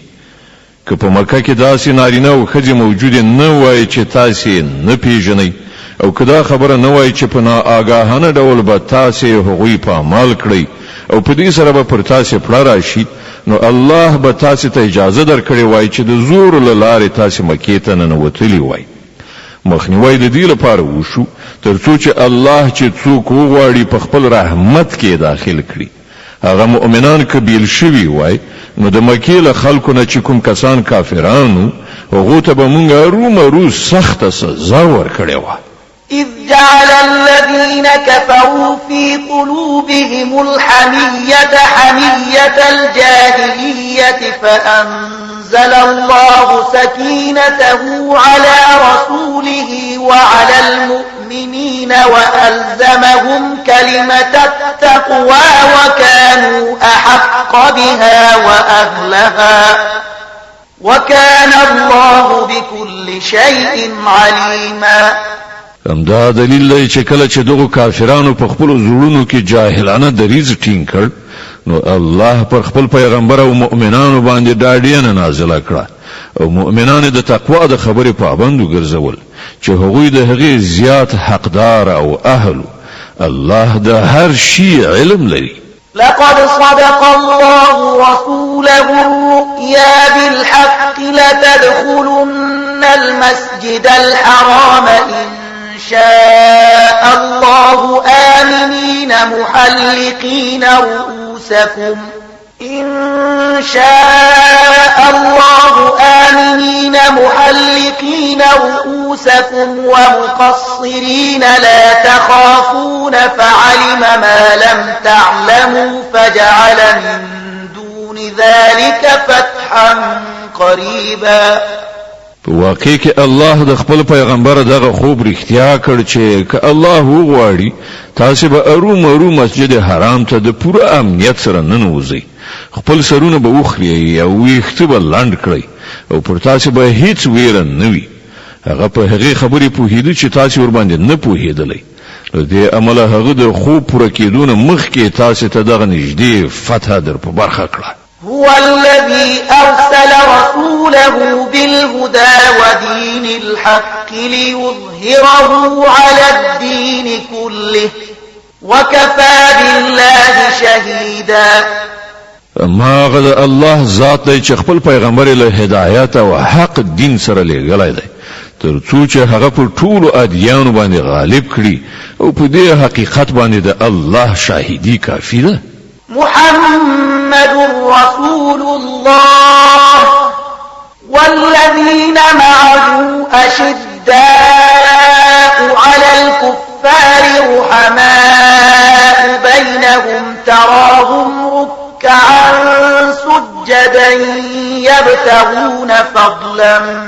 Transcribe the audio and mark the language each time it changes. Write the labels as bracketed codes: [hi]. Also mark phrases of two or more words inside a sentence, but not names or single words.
[ps] که په مکه کې داسې نارینه او ښځې موجود نه وای چې تاسو نه پیژنئ او کدا خبره نه وای چې په ناآگاهانه ډول به تاسو هغوی په عمل کړی او په دې سره به پر تاسو پړه راشي نو الله به تاسو ته اجازه درکړي وای چې د زور له لارې تاسو مکې ته ننوتلی وای مخنیوي د دې لپاره وشو ترڅو چې الله چې څوک وغواړي په خپل رحمت کې داخل کړي. هغه مؤمنان کبیل شوي وای نو د مکې له خلکو نه چې کوم کسان کافرانو هغه ته به مونږ رومرو سخت سزا ورکړې و. [ar] إذ جعل الذين كفروا في قلوبهم الحمية حمية الجاهلية فأنزل الله سكينته على رسوله وعلى المؤمنين وألزمهم كلمة التقوى وكانوا أحق بها وأهلها وكان الله بكل شيء عليما. [ps] همدا دلیل دی چې کله چې دغه کافرانو په خپل زړونو کې جاهلانه دریځ ټینګ کړ نو الله پر خپل پیغمبر او مؤمنانو باندې ډاډینه نازله کړه او مؤمنان د تقوا د خبرې پابند وګرځول چې هغوی د هغې زیات حقدار او اهل. الله د هر شي علم لري. [ar] لقد صدق الله رسوله الرؤيا بالحق لتدخلن المسجد الحرام إن شاء الله آمنين محلقين رؤوسكم ومقصرين لا تخافون فعلم ما لم تعلموا فجعل من دون ذلك فتحا قريبا. [ps] واقع کې الله د خپل پیغمبر دغه خوب رښتیا کړ چې که الله وغواړي تاسو به ارومرو مسجد حرام ته د پوره امنیت سره ننوځئ. خپل سرونه به وخلئ او ویښته به لنډ کړئ او پر تاسو به هیڅ ویره نه وي. هغه په هغې خبرې پوهېده چې تاسو ورباندې نه پوهېدلی. له دې امله هغه د خوب پوره کېدو نه مخکې تاسو ته دغه نږدې فتحه در په برخه کړه. [ar] هو الذي أرسل رسوله بالهدى ودين الحق ليظهره على الدين كله وكفى بالله شهيدا. [ps] ما غد الله ذات دی چې خپل پیغمبر له هدایت او حق دین سره لېږلی دی ترڅو چې هغه په ټولو ادیانو باندې غالب کړي او په دې حقیقت باندې د الله شاهدی کافی ده. [ar] محمد رسول الله والذين معه أشداء على الكفار رحماء بينهم تراهم ركعا سجدا يبتغون فضلا